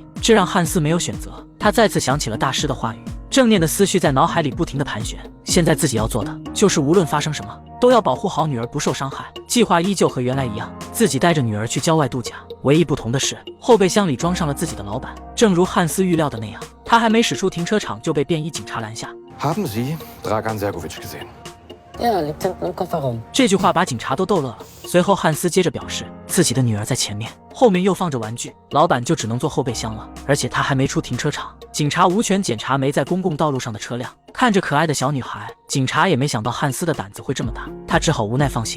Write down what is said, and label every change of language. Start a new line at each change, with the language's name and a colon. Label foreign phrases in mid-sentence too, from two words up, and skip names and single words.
Chinese: 这让汉斯没有选择，他再次想起了大师的话语，正念的思绪在脑海里不停地盘旋。现在自己要做的就是无论发生什么，都要保护好女儿不受伤害。计划依旧和原来一样，自己带着女儿去郊外度假，唯一不同的是，后备箱里装上了自己的老板。正如汉斯预料的那样，他还没驶出停车场就被便衣警察拦下。
German: Haben Sie Dragan Sergovic gesehen? Ja, liegt hinten im Kofferraum.
Chinese: 这句话把警察都逗乐了。随后汉斯接着表示，自己的女儿在前面，后面又放着玩具，老板就只能坐后备箱了，而且他还没出停车场，警察无权检查没在公共道路上的车辆。看着可爱的小女孩，警察也没想到汉斯的胆子会这么大，他只好无奈放行。